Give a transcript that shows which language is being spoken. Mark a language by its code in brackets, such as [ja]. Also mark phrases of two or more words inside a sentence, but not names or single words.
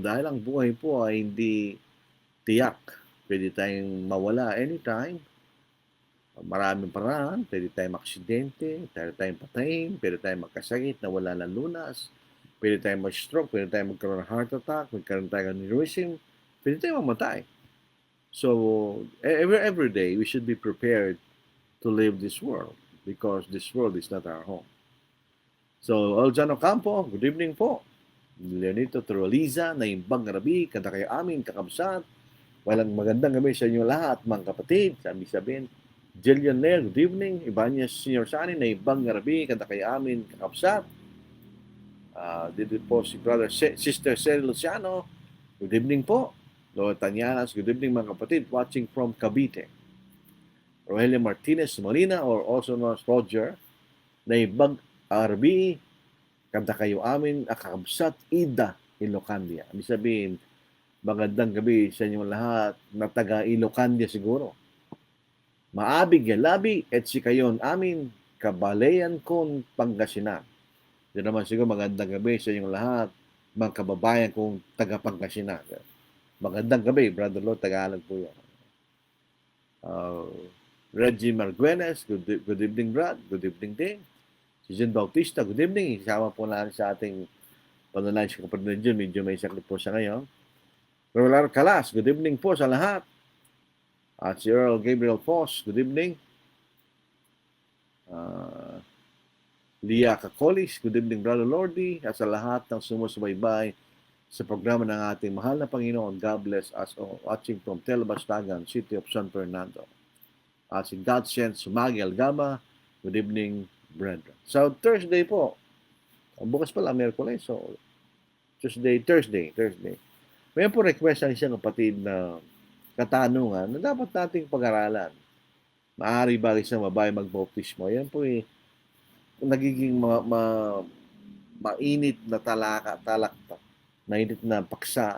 [tl] Dahil ang buhay po ay hindi tiyak. Pwede tayong mawala anytime. Maraming paraan. Pwede tayong maksidente, pwede tayong patayin, pwede tayong magkasakit na wala ng lunas, pwede tayong mag-stroke, pwede tayong magkaroon ng [en] heart attack, [tl] magkaroon tayong aneurysm, pwede tayong mamatay. [en] So, every day, we should be prepared to leave this world because this world is not our home. So, Eljan Ocampo, good evening po. [ilo] Leonito Trualiza, naimbang gabi, kada kayo amin, kakabsat. [tl] Walang magandang gabi sa inyo lahat, mga kapatid. Sabi-sabihin, Jillian Nair, [en] good evening. [ilo] Ibanez Senior Sani, naimbang gabi, kada kayo amin, kakabsat. [tl] Dito po si Sister Cel Luciano, [en] good evening [tl] po. Lord Tanyanas, [en] good evening [tl] mga kapatid, [en] watching from Cavite. [ilo] Rogelio Martinez Molina, [en] or also known as [ilo] Roger, naibag RB, kanta kayo amin, akakabsat, Ida, Ilocandia. [tl] Ibig sabihin, magandang gabi sa inyong lahat, na taga Ilocandia siguro. [pag] Maabig yalabi, et si kayon amin, kabalayan kon Pangasinan. [tl] Yan naman siguro, magandang gabi sa inyong lahat, mga kababayan kong taga Pangasinan. Magandang gabi, Brother Lord, Tagalog po yan. [en] Reggie Marguenes, good evening, Brad. Good evening din. [tl] Si Jean Bautista, [en] good evening. [tl] Isama po natin sa ating panalangin si kapatid Jun, medyo may sakit po siya ngayon. Rolar Calas, [en] good evening [tl] po sa lahat. At si Earl Gabriel Foss, [en] good evening. Lia Cacolis, good evening Brother Lordy. [tl] At sa lahat ng sumusubaybay sa programa ng ating mahal na Panginoon, [en] God bless us all. Watching from Telbastagan, City of San Fernando. [tl] At si [en] Godsend Sumagi Algama, good evening brethren. [tl] So Thursday po, bukas pala, Miyerkules, so Thursday. May po request ang isang kapatid na katanungan na dapat nating pag-aralan. Maaari ba isang babae magbautismo? Yan po nagiging mainit na talakta, mainit na paksa.